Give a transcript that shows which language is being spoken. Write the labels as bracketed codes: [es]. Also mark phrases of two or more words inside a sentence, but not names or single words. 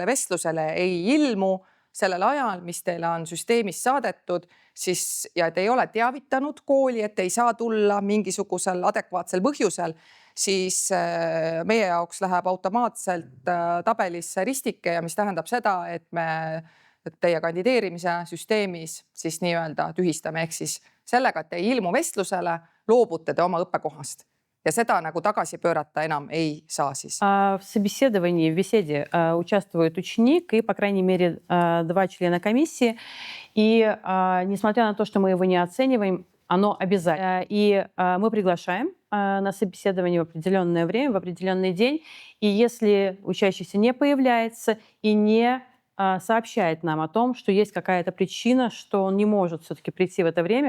[et] vestlusele ei ilmu sellel ajal, mis teile on süsteemis saadetud, siis, ja et ei ole teavitanud kooli, et ei saa tulla mingisugusel adekvaatsel põhjusel, siis meie jaoks läheb automaatselt tabelisse ristike ja mis tähendab seda, et me teie kandideerimise süsteemis siis nii-öelda tühistame, ehk siis sellega, et ei ilmu vestlusele, loobute te oma õppekohast. Ja seda nagu tagasi pöörata enam ei saa siis. [ru] В собеседовании, в беседе участвует ученик и, по крайней мере, 2 члена комиссии. И несмотря на то, что мы его не оцениваем, оно обязательно. И мы приглашаем на собеседование в определенное время, в определенный день. И если учащийся не появляется и не сообщает нам о том, что есть какая-то причина, что он не может все-таки прийти в это время.